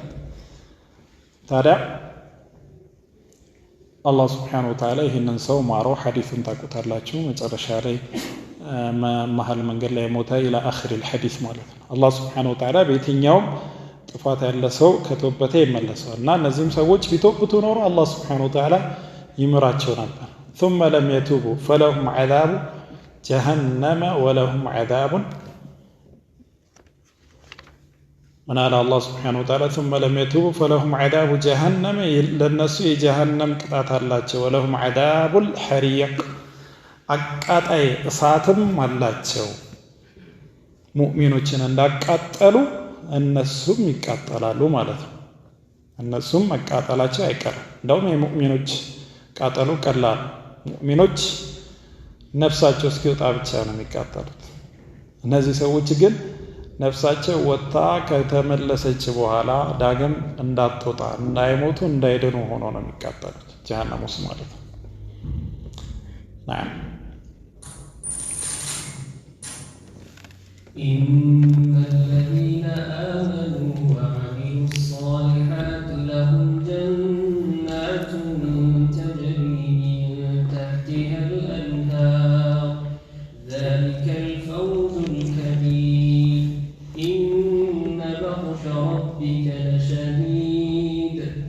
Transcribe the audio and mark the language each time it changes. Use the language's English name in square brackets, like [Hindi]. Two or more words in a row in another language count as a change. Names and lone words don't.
[Amharic] ታዲያ አላህ [Arabic] سبحانه وتعالى [Amharic] ይህንን ሰው ማረው። ሐዲሱን ታውቁታላችሁ። መጨረሻ ላይ መሀል መንገድ ላይ ሞተ [Arabic] إلى آخر الحديث [Amharic] ማለት ነው። አላህ [Arabic] سبحانه وتعالى [Amharic] በየትኛውም ጥፋት ያለ ሰው ከተወበተ ይመለሰዋል እና እነዚህም ሰዎች ቢተውብቱ ኖሮ አላህ [Arabic] سبحانه وتعالى [Amharic] ይምራቸው ነበር። [Arabic] ثم لم يتوبوا فلهم عذاب جهنم ولهم عذاب من على الله سبحانه وتعالى ثم لم يتوبوا فلهم عذاب جهنم للناس جهنم ቅጣት [Amharic] አላቸው [Arabic] ولهم عذاب الحريق [Amharic] አቃጣይ እሳትም አላቸው። ሙእሚኖችን እንዳቃጠሉ እነሱም ይቃጠላሉ ማለት ነው። እነሱም መቃጠላቸው አይቀርም። እንደውም የሙእሚኖች ቃጠሉ ቀላል፣ ሙእሚኖች ነፍሳቸው እስኪወጣ ብቻ ነው የሚቃጠሉት። እነዚህ ሰዎች ግን ነፍሳቸው ወጣ ከተመለሰች በኋላ ዳግም እንዳትወጣ እንዳይሞቱ እንዳይድኑ ሆኖ ነው የሚቃጠሉት ጀሃነም ውስጥ ማለት ነው። [Arabic] إن الذين آمنوا وعملوا الصالحات لهم جنات تجري من تحتها الأنهار ذلك الفوز الكبير إن بطش ربك لشديد